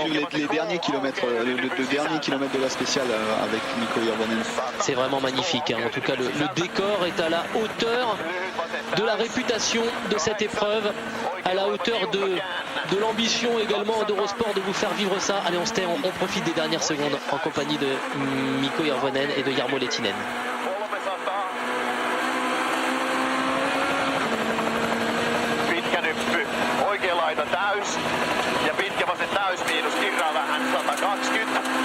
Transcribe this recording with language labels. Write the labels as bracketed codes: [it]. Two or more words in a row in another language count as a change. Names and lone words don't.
[fr] Les derniers kilomètres, le dernier kilomètre de la spéciale avec Mikko Hirvonen. C'est vraiment magnifique, hein. En tout cas le décor est à la hauteur de la réputation de cette épreuve, à la hauteur de l'ambition également d'Eurosport de vous faire vivre ça. Allez, on profite des dernières secondes en compagnie de Mikko Hirvonen et de Jarmo Lehtinen. [fi] Pitkä nyppy, oikea laita täys ja pitkä vasen täys miinus kirraa vähän 120.